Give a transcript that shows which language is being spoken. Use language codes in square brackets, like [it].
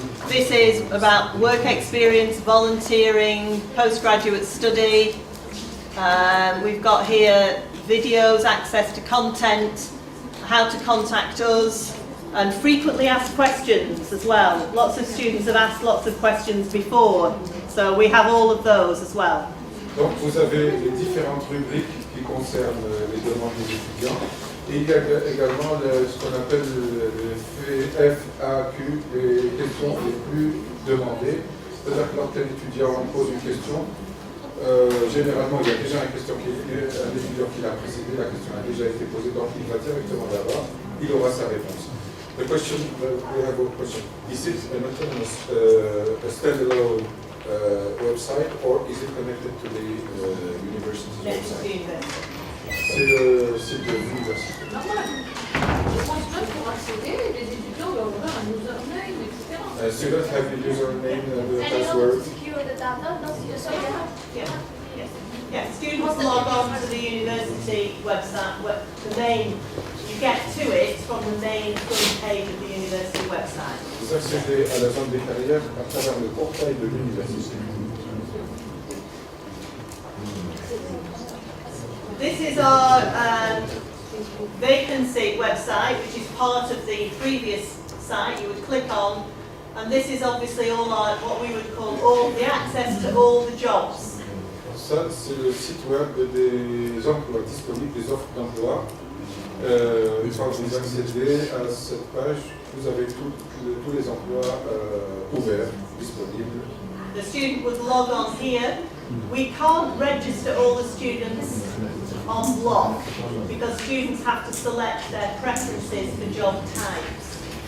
[en] This is about work experience, volunteering, postgraduate study. We've got here videos, access to content, how to contact us, and frequently asked questions as well. Lots of students have asked lots of questions before, so we have all of those as well. [fr] Donc vous avez les différentes rubriques qui concernent les demandes des étudiants. Et il y a également ce qu'on appelle le FAQ, les questions les plus demandées. C'est-à-dire que lorsqu'un étudiant pose une question, généralement il y a déjà un étudiant qui l'a précédé, la question a déjà été posée, donc il va directement là-bas, il aura sa réponse. [en] The question, we have a question. Is it an autonomous, a standalone website, or is it connected to the university website? [fr] C'est le site de l'université. Normal. Je pense même pour accéder, les étudiants doivent avoir un username, etc. [en] Students have the username and the And in order to secure the data, so you have. Yeah, students log on to the university website, the main, you get to it from the main front page of the university website. [fr] Vous accédez à la zone des carrières à travers le portail de l'université. [en] This is our vacancy website, which is part of the previous site you would click on, and this is obviously all our, what we would call all the access to all the jobs. [fr] Ça, c'est le site web des emplois disponibles, des offres d'emploi. Quand vous accédez à cette page, vous avez tous les emplois ouverts, disponibles. [en] The student would log on here. We can't register all the students on block because students have to select their preferences for job types.